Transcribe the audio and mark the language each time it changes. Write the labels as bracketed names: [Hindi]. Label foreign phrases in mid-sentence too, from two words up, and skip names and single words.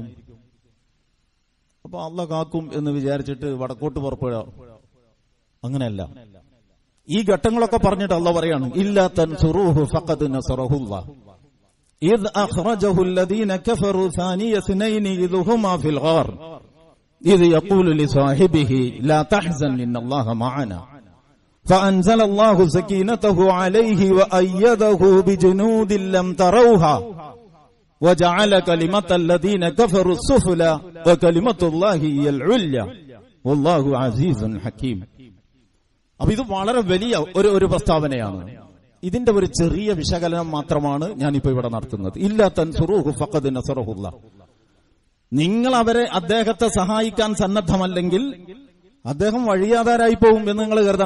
[Malayalam] അപ്പൊ അല്ലാഹ് കാക്കും എന്ന് വിചാരിച്ചിട്ട് വടക്കോട്ട് പുറപ്പെടുക, അങ്ങനെയല്ല. ഈ ഘട്ടങ്ങളൊക്കെ പറഞ്ഞിട്ട് അല്ലാഹ് പറയാണ്, [Arabic] إلا تنصروه فقد نصره الله إذ أخرجه الذين كفروا ثاني اثنين إذ هما في الغار إذ يقول لصاحبه لا تحزن إن الله معنا فأنزل الله سكينته عليه وأيده بجنود لم تروها وجعل كلمة الذين كفروا السفلى وكلمة الله هي العليا والله عزيز حكيم. [Malayalam] അപ്പൊ ഇത് വളരെ വലിയ ഒരു പ്രസ്താവനയാണ്. ഇതിന്റെ ഒരു ചെറിയ വിശകലനം മാത്രമാണ് ഞാനിപ്പോ ഇവിടെ നടത്തുന്നത്. [Arabic] إلا تنصروه فقد نصره الله, [Malayalam] നിങ്ങൾ അദ്ദേഹത്തെ സഹായിക്കാൻ സന്നദ്ധമല്ലെങ്കിൽ അദ്ദേഹം വഴിയാധാരായി പോകും എന്ന് നിങ്ങൾ കരുതണ്ട.